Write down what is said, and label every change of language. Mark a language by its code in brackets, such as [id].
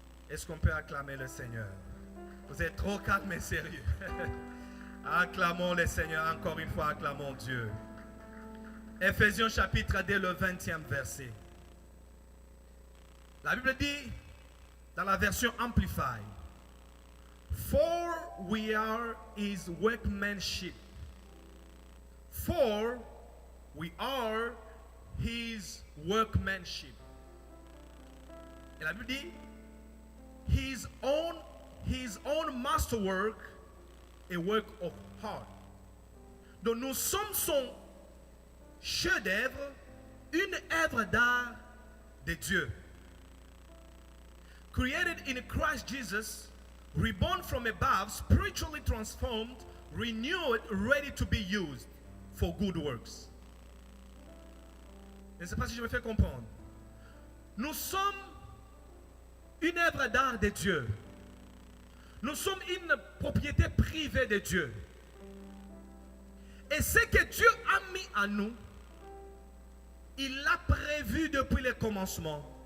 [fr] Est-ce qu'on peut acclamer le Seigneur? Vous êtes trop calme et sérieux. Acclamons le Seigneur, encore une fois, acclamons Dieu. Éphésiens chapitre 2, le 20e verset. La Bible dit, dans la version Amplified, [en] for we are his workmanship. For we are his workmanship. [fr] Et la Bible dit, [en] his own masterwork, a work of art. [fr] Donc nous sommes son chef-d'œuvre, une œuvre d'art de Dieu. [en] Created in Christ Jesus, reborn from above, spiritually transformed, renewed, ready to be used for good works. [fr] Je ne sais pas si je me fais comprendre. Nous sommes une œuvre d'art de Dieu. Nous sommes une propriété privée de Dieu. Et ce que Dieu a mis en nous, il l'a prévu depuis le commencement.